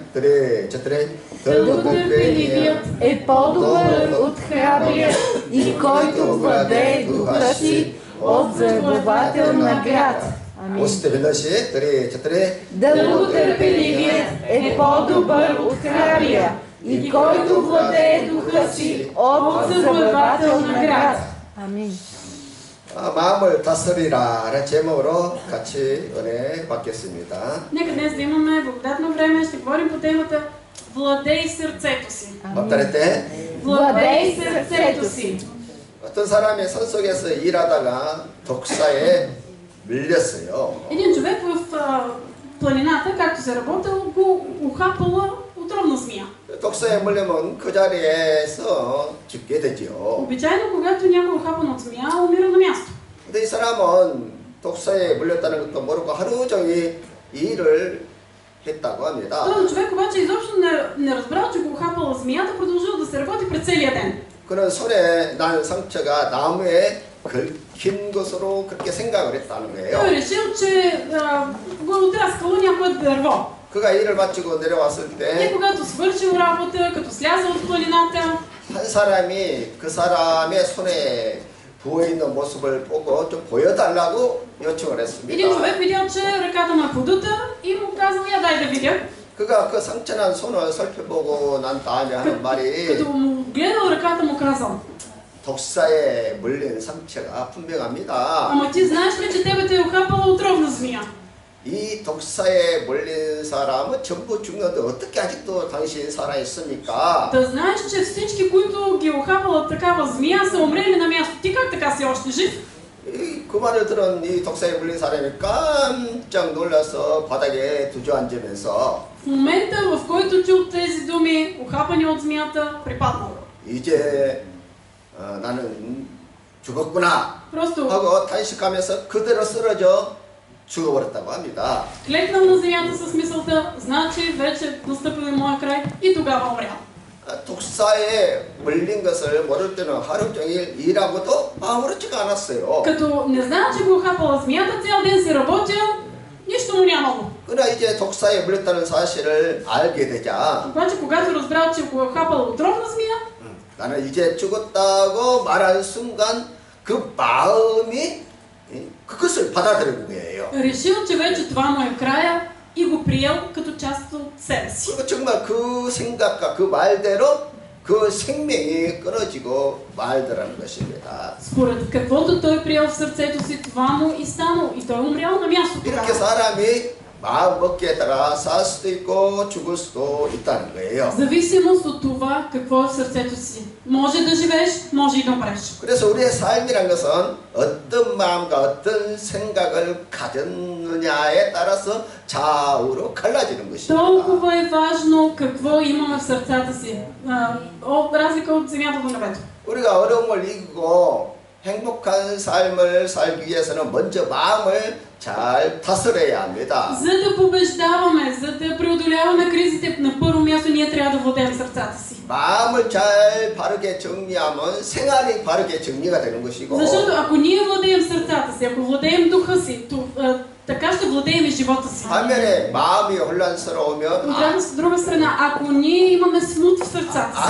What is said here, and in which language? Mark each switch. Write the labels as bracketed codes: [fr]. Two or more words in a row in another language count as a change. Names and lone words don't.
[bg] Дълготърпеливият е по-добър от храбрия и който владее духа си от завоевател на град. Дълготърпеливият е по-добър от храбрия и който владее духа си от завоевател на град. Амин. [ko] 마음을 다스리라 제목으로 같이 은혜 받겠습니다. [bg] Нека днес да имаме благодатно време. Ще говорим по темата Владей сърцето си. Владей сърцето си. [ko] 어떤 사람이 산속에서 일하다가 독사에 밀렸어요. [bg] Един човек в планината, както се работил, го ухапала отровна змия. [ko] 독사에 물리면 그 자리에서 죽게 되죠. [bg] Обичайно, когато някой ухапан от змия, умира на място. [ko] 근데 이 사람은 독사에 물렸다는 것도 모르고 하루 종일 일을 했다고 합니다. [bg] Този човек обаче изобщо не разбрал, че го ухапала змията, продължил да се работи през целия ден. [ko] 그는 손에 난 상처가 나무에 긁힌 것으로 그렇게 생각을 했다는 거예요. [bg] Той решил, че го е отраскало някое дърво. [ko] 그가 일을 마치고 내려왔을 [bg] И [ko] 때 [bg] когато свършил работа, като слязал от планината, [ko] 한 사람이 그 사람의 손에 부어있는 모습을 보고 좀 보여달라고 요청을 했습니다. [bg] един човек видял, че ръката му е подута и му казал, я дай да видя. [ko] 그가 그 상처난 손을 살펴보고 난 다음에 하는 말이 [bg] Като му гледал ръката, му казал, [ko] 독사에 물린 상처가 분명합니다. [bg] ама ти знаеш ли, че тебе те е ухапала отровна змия? [ko] 이 독사에 물린 사람은 전부 죽는데 어떻게 아직도 당신 살아있습니까? [bg] Да знаеш, че всички, които ги ухапала такава змия, са умрели на място. Ти как така си още жив? [ko] 그 말을 들은 이 독사에 물린 사람이 깜짝 놀라서 바닥에 주저앉으면서 [bg] В момента, в който чул тези думи, ухапани от змията, припаднал. [ko] 이제 나는 죽었구나 [bg] Просто [ko] 하고 탄식하면서 그대로 쓰러져 죽어버렸다고 합니다. [bg] клекнал на земята с мисълта, значи вече настъпил и моя край и тогава умрял. [ko] 독사에 물린 것을 모를 때는 하루 종일 일하고도 아무렇지가 않았어요. [bg] Като не знае, че го ухапала змията, цял ден си работил, нищо му нямало. [ko] 그러나 이제 독사에 물렸다는 사실을 알게 되자 [bg] Обаче, когато разбрал, че го ухапала отровна змия, [ko] 나는 이제 죽었다고 말한 순간 그 마음이 그것을 받아들인 거예요. [bg] решил, че вече това му е края и го приел като част от себе си. [ko] 그리고 정말 그 생각과 그 말대로 그 생명이 끊어지고 말더라는 것입니다. [bg] Според каквото той приел в сърцето си, това му и станало. И той умрял на място [ko] 이렇게 [bg] тогава. [ko] 사람이 마음 먹기에 따라 살 수도 있고 죽을 수도 있다는 거예요. [bg] В зависимост от това какво е в сърцето си. Може да живееш, може и да умреш. [ko] 그래서 우리의 삶이란 것은 어떤 마음과 어떤 생각을 가졌느냐에 따라서 좌우로 갈라지는 것입니다. [bg] Толкова е важно какво имаме в сърцата си. Разлика от земята до небето. [ko] 우리가 어려움을 이기고 행복한 삶을 살기 위해서는 먼저 마음을 잘 다스려야 합니다. [bg] За да побеждаваме, за да преодоляваме кризите, на първо място ние трябва да владеем сърцата си. [ko] 마음을 잘 바르게 정리하면 생활이 바르게 정리가 되는 것이고. [bg] Защото ако ние владеем сърцата си, ако владеем духа си, така ще владеем и живота си. [ko] 반면에 마음이 혼란스러우면 [bg] От друга страна, ако ние имаме смут в сърцата си,